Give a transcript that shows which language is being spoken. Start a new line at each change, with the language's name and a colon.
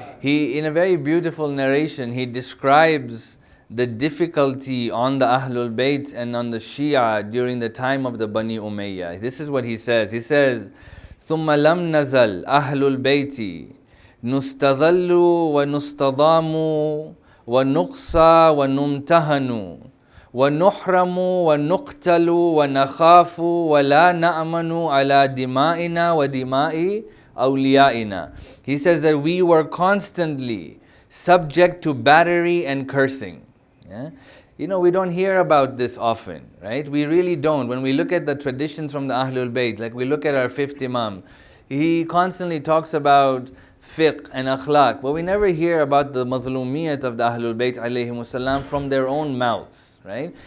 English: He, in a very beautiful narration, he describes the difficulty on the Ahlul Bayt and on the Shia during the time of the Bani Umayyad. This is what he says. He says,
Arabic: ثُمَّ لَمْ نَزَلْ أَهْلُ الْبَيْتِ نُسْتَظَلُّ وَنُسْتَضَامُ وَنُقْصَى وَنُمْتَهَنُ وَنُحْرَمُ وَنُقْتَلُ وَنَخَافُ وَلَا نَأْمَنُ عَلَى دِمَائِنَا وَدِمَاءِ أَوْلِيَائِنَا.
English: He says that we were constantly subject to battery and cursing. Yeah? We don't hear about this often, right? We really don't. When we look at the traditions from the Ahlul Bayt, like we look at our 5th Imam, he constantly talks about fiqh and akhlaq, but we never hear about the mazlumiyat of the Ahlul Bayt alayhimus salam from their own mouths, right?